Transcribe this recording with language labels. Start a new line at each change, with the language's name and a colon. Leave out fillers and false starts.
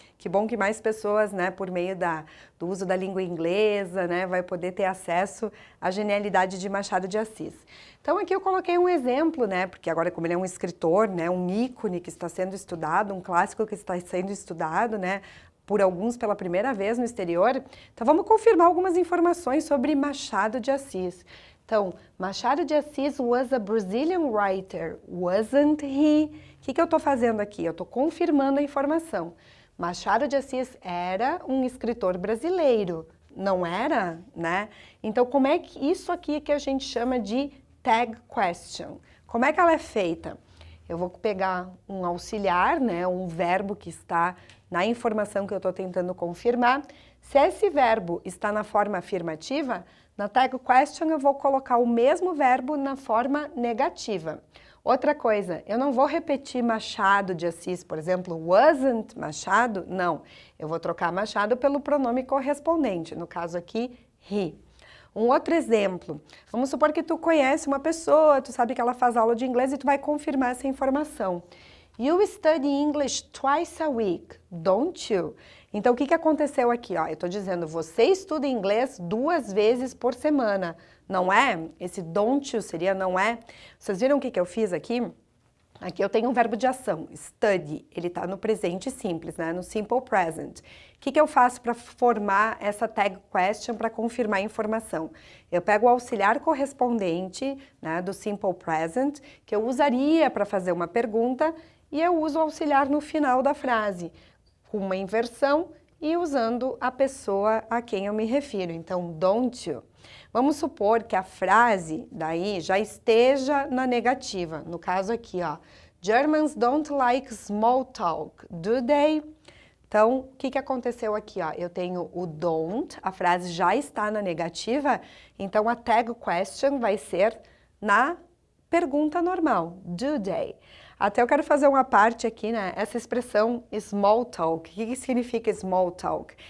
Portuguese: Que bom que mais pessoas, por meio do uso da língua inglesa, vai poder ter acesso à genialidade de Machado de Assis. Então, aqui eu coloquei um exemplo, porque agora como ele é um escritor, um ícone que está sendo estudado, um clássico que está sendo estudado, por alguns pela primeira vez no exterior. Então, vamos confirmar algumas informações sobre Machado de Assis. Então,
English: Machado de Assis was a Brazilian writer, wasn't he?
Portuguese: O que eu estou fazendo aqui? Eu estou confirmando a informação. Machado de Assis era um escritor brasileiro, não era, Então, como é que isso aqui que a gente chama de tag question? Como é que ela é feita? Eu vou pegar um auxiliar, um verbo que está na informação que eu estou tentando confirmar. Se esse verbo está na forma afirmativa, na tag question eu vou colocar o mesmo verbo na forma negativa. Outra coisa, eu não vou repetir Machado de Assis, por exemplo,
English: wasn't Machado?
Portuguese: Não, eu vou trocar Machado pelo pronome correspondente, no caso aqui, he. Um outro exemplo, vamos supor que tu conhece uma pessoa, tu sabe que ela faz aula de inglês e tu vai confirmar essa informação.
English: You study English twice a week, don't you?
Portuguese: Então, o que aconteceu aqui? Eu estou dizendo, você estuda inglês 2 vezes por semana, não é? Esse
English: don't you
Portuguese: seria não é? Vocês viram o que eu fiz aqui? Aqui eu tenho um verbo de ação, study, ele está no presente simples, no simple present. O que eu faço para formar essa tag question, para confirmar a informação? Eu pego o auxiliar correspondente do simple present, que eu usaria para fazer uma pergunta, e eu uso o auxiliar no final da frase, com uma inversão e usando a pessoa a quem eu me refiro. Então,
English: don't you.
Portuguese: Vamos supor que a frase daí já esteja na negativa. No caso aqui,
English: Germans don't like small talk, do they?
Portuguese: Então, o que aconteceu aqui? Eu tenho o don't, a frase já está na negativa, então a tag question vai ser na pergunta normal,
English: do they?
Portuguese: Até eu quero fazer uma parte aqui, essa expressão small talk. O que significa small talk?